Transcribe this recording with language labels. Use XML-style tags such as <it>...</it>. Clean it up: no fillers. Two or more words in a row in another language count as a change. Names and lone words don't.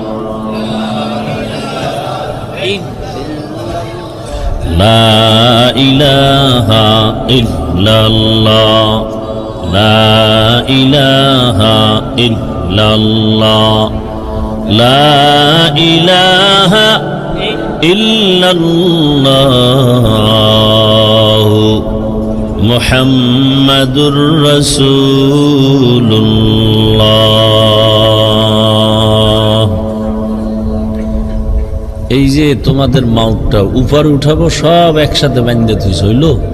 <ar>لا الہ الا اللہ لا الہ الا اللہ لا الہ الا اللہ محمد رسول اللہ</ar> <bn>এই যে তোমাদের মাউটটা উপরে উঠাবো সব একসাথে বাঁধতে তুই হইল</bn>